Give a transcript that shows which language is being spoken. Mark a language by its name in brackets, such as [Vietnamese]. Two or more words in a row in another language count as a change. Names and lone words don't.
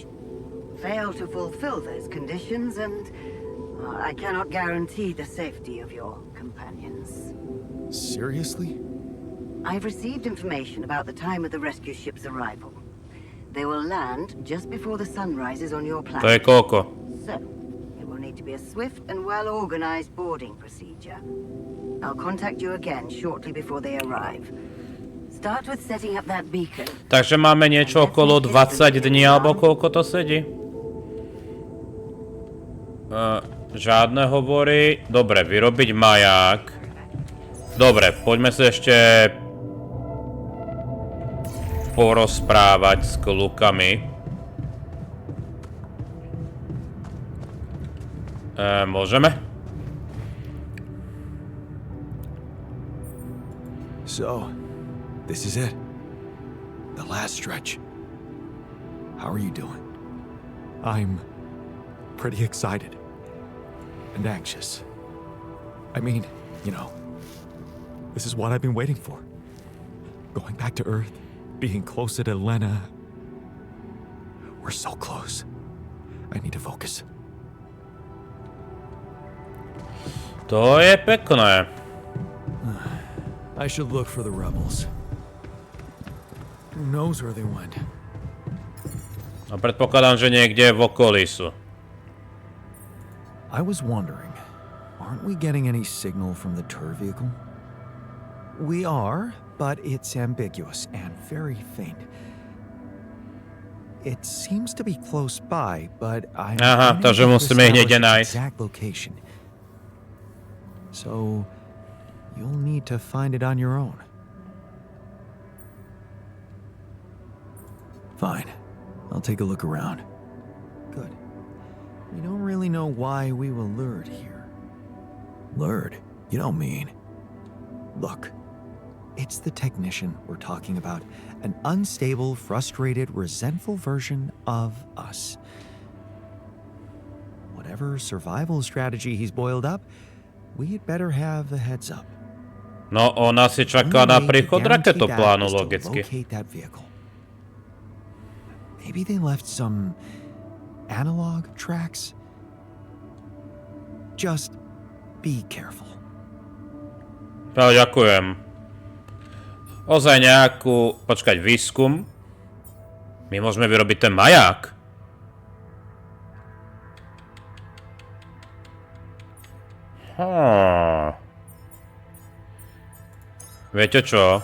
[English] Fail to fulfill those conditions and I cannot guarantee the safety of your companions. Seriously? I've received information about the time of the rescue ship's arrival. They will land just before the sun rises on your planet. [Slovak] To je koľko? [English] So, it will need to be a swift and well-organized boarding procedure. I'll contact you again shortly before they arrive. Start with setting up that beacon. [Slovak] Takže máme niečo okolo 20 dní, alebo koľko to sedí? Žiadne hovory. Dobre, vyrobiť maják. Dobre, poďme sa ešte porozprávať s klukami. Môžeme? [English] So, this is it. The last stretch. How are you doing? I'm pretty excited. And anxious. I mean, you know, this is what I've been waiting for. Going back to Earth, being closer to Lena. We're so close. I need to focus. [Slovak] To je pekné. [English] I should look for the rebels. Who knows where they went? [Slovak] No predpokladám, že niekde v okolí sú. [English] I was wondering, aren't we getting any signal from the tour vehicle? We are, but it's ambiguous and very faint. It seems to be close by, but I'm [Slovak] Aha, takže musíme ich niekde nájsť. [English] exact location. So you'll need to find it on your own. Fine. I'll take a look around. Good. We don't really know why we were lured here. Lured? You don't mean. Look. It's the technician we're talking about. An unstable, frustrated, resentful version of us. Whatever survival strategy he's boiled up, we'd better have the heads up. [Slovak] No, ona si čaká na príchod raketoplánu, logicky. [English] Maybe they left some analog tracks. Just be careful. [Slovak] No, ďakujem. Ozaj nejakú... Počkať, výskum. My môžeme vyrobiť ten maják. Viete čo?